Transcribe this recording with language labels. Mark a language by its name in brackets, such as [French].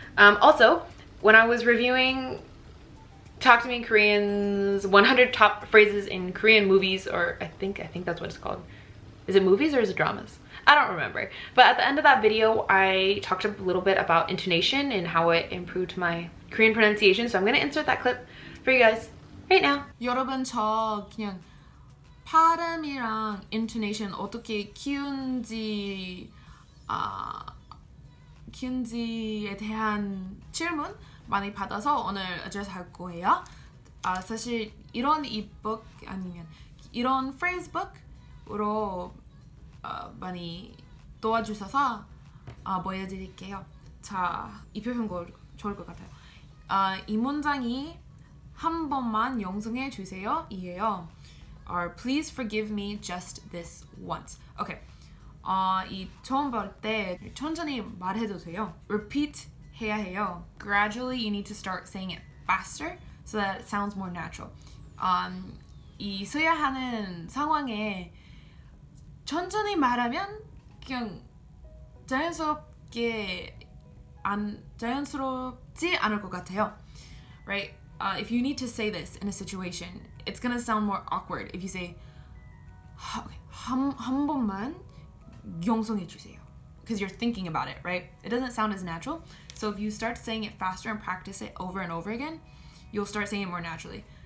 [English] Also, when I was reviewing Talk to Me in Korean's 100 top phrases in Korean movies, or I think that's what it's called. Is it movies or is it dramas? I don't remember. But at the end of that video, I talked a little bit about intonation and how it improved my Korean pronunciation. So I'm gonna insert that clip for you guys right now. [Korean] 여러분, 저 그냥 발음이랑 intonation 어떻게 키운지에 대한 질문 많이 받아서 오늘 address 할 거예요. 사실 이런 이북 아니면 이런 프레이즈북으로 많이 도와주셔서 보여드릴게요. 자, 이 표현 좋을 것 같아요. 이 문장이 한 번만 영성해 주세요 이에요. [English] Or please forgive me just this once. Okay. [Korean] 이 처음 볼 때 천천히 말해도 돼요. Repeat 해야 해요. [English] Gradually you need to start saying it faster so that it sounds more natural. [Korean] 이 써야 하는 상황에 천천히 말하면 그냥 자연스럽지 않을 것 같아요. [English] Right? If you need to say this in a situation, it's gonna sound more awkward if you say [Korean] 한 번만 영성해 주세요. [English] Because you're thinking about it, right? It doesn't sound as natural. So if you start saying it faster and practice it over and over again, you'll start saying it more naturally.